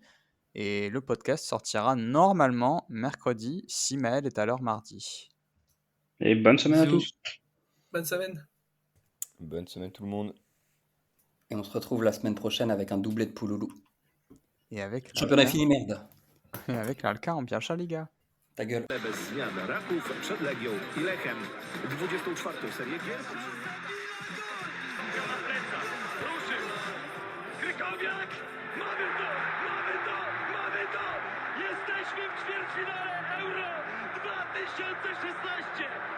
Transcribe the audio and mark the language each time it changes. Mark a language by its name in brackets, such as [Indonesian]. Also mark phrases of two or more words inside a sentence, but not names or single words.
[French] Et le podcast sortira normalement mercredi, si Maël est à l'heure mardi. Et bonne semaine à Bisous. tous. Bonne semaine. Bonne semaine tout le monde. Et on se retrouve la semaine prochaine avec un doublé de Pouloulou. Et avec Championnat l'Alka- fini, merde. et avec l'Alka en Pierwsza Liga. Ta gueule. [Polish] Bez zmian Raków przed Legią i Lechem. 24. serię gier. Na plecach, ruszył. Krykowiak, mamy to! Jesteśmy w ćwierćfinale Euro 2016.